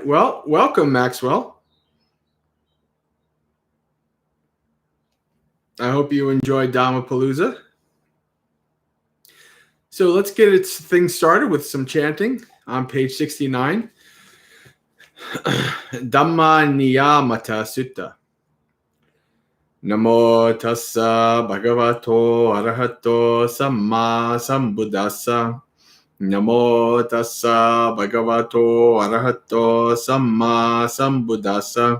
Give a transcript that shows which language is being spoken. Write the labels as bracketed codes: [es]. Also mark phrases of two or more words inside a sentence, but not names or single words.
[en] Well, welcome, Maxwell. I hope you enjoyed Dhammapalooza. So let's get things started with some chanting on page 69. Dhamma Niyamata Sutta. [pi] Namo tassa bhagavato arahato samma sambuddhassa. Namo tassa bhagavato arahato samma sambuddhassa.